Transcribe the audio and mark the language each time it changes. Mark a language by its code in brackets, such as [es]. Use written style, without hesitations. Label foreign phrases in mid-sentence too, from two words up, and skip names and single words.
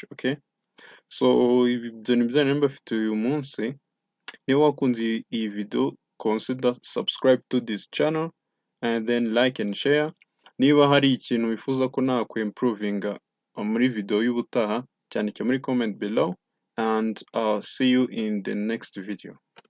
[rw] Okay, so ibyo ni byo nari mbafitiye uyu munsi. Niba wakunze iyi video, [en] consider subscribe to this channel and then like and share. [rw] niba hari ikintu wifuza ko nakwiimprovinga muri video y'ubutaha cyandike muri [en] comment below and see you in the next video.